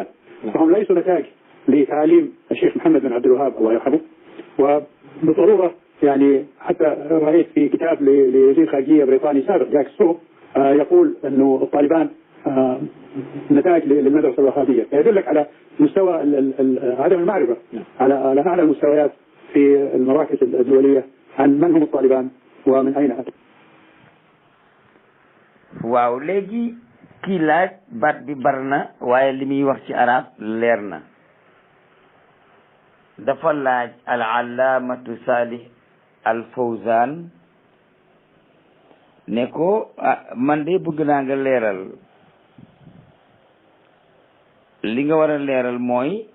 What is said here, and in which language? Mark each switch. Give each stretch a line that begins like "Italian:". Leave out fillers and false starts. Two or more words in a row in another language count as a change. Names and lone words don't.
Arabic: فهم ليسوا نتاج لتعليم الشيخ محمد بن عبد الوهاب الله يرحمه وبضرورة يعني حتى رأيت في كتاب لوزير خارجية بريطاني سابق جاك سترو يقول أنه الطالبان نتاج للمدرسة الوهابية يدلك على مستوى عدم المعرفة على أعلى المستويات في المراكز الدولية عن من هم الطالبان ومن أين أتوا.
Wolof: waaw léegi kii laaj baat bi bar na waaye li muy wax ci arab leer na dafa laaj al allaamatu Salih al Fawzan ne ko man de bëgg naa nga leeral li nga war a leeral mooy